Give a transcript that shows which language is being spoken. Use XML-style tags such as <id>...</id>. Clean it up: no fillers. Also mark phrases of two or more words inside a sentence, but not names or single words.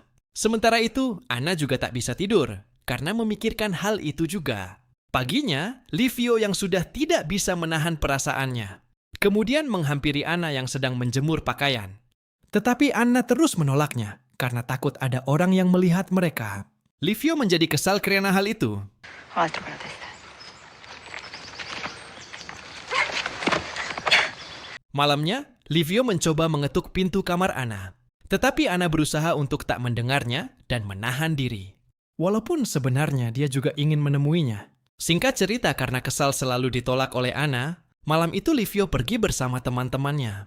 <id>Sementara itu, Anna juga tak bisa tidur karena memikirkan hal itu juga. Paginya, Livio yang sudah tidak bisa menahan perasaannya kemudian menghampiri Anna yang sedang menjemur pakaian. Tetapi Anna terus menolaknya karena takut ada orang yang melihat mereka. Livio menjadi kesal karena hal itu.</id> <it>Altro che la testa.</it> <id>Malamnya, Livio mencoba mengetuk pintu kamar Anna. Tetapi Anna berusaha untuk tak mendengarnya dan menahan diri. Walaupun sebenarnya dia juga ingin menemuinya. Singkat cerita, karena kesal selalu ditolak oleh Anna, malam itu Livio pergi bersama teman-temannya.</id>